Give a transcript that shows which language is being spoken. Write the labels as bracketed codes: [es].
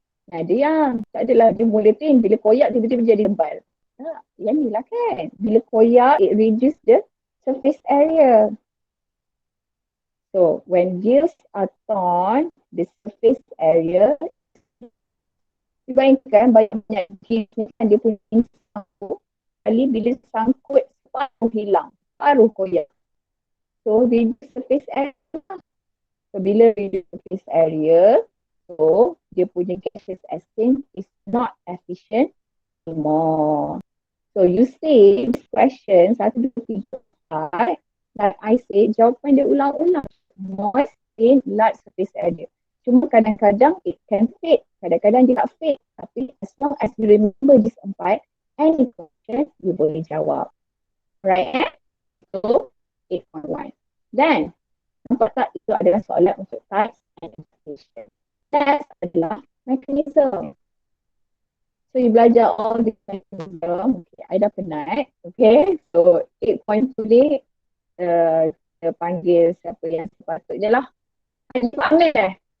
[ms] Nah, dia yang tak adalah dia mula thin. Bila koyak tiba-tiba jadi tebal. Yang ni lah kan. Bila koyak, [en] it reduce the surface area. So, when gills are torn, the surface area, [ms] bayangkan banyak gills ni kan dia punya sangkut. Kali bila sangkut, separuh hilang. Separuh koyak. [en] So, reduce surface area. So, [ms] bila [en] reduce surface area, so [ms] dia punya [en] gaseous exchange is not efficient anymore. So you see this question 1, 2, 3, 4, like I say [ms] jawapan dia ulang-ulang. [en] Moist in large surface area. [ms] Cuma kadang-kadang [en] it can fit, [ms] kadang-kadang dia tak [en] fit. [ms] Tapi [en] as long as you remember this 4, any question you [ms] boleh jawab. [en] Right? So 8.1. [ms] Then nampak tak itu adalah soalan untuk [en] types and application. Test [ms] adalah [en] mechanism. So you [ms] belajar [en] all this mechanism. [ms] Okay, I dah penat. Okay, so 8.2 ni kita panggil siapa yang sepatutnya lah. Pak Amir.